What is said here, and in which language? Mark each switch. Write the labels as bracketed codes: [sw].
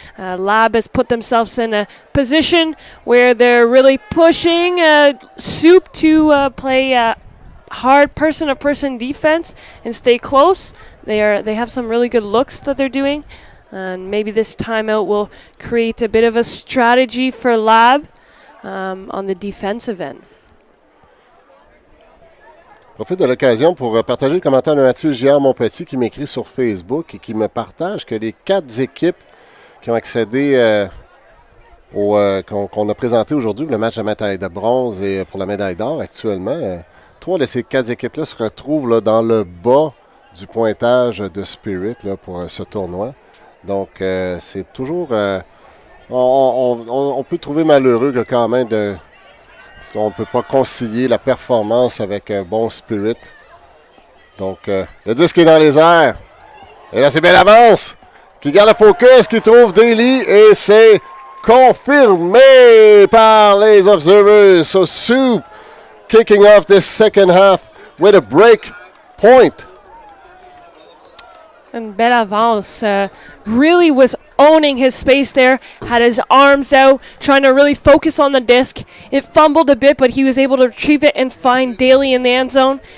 [en] Lab has put themselves in a position where they're really pushing Soup to play hard person-to-person defense and stay close. They have some really good looks that they're doing, and maybe this timeout will create a bit of a strategy for Lab on the defensive end. [fr] Je profite de l'occasion pour partager le commentaire de Mathieu Giard Montpetit qui m'écrit sur Facebook et qui me partage que les 4 équipes qui ont accédé qu'on a présenté aujourd'hui, le match de médaille de bronze et pour la médaille d'or actuellement, 3 de ces 4 équipes-là se retrouvent là, dans le bas du pointage de Spirit là, pour ce tournoi. Donc, c'est toujours... on peut trouver malheureux que quand même on ne peut pas concilier la performance avec un bon Spirit. Donc, le disque est dans les airs. Et là, c'est Bellavance qui garde le focus, qui trouve Daly. Et c'est confirmé par les observers. [en] So, Soup kicking off this second half with a break point. And Bellavance really was owning his space there, had his arms out, trying to really focus on the disc. It fumbled a bit, but he was able to retrieve it and find Daly in the end zone.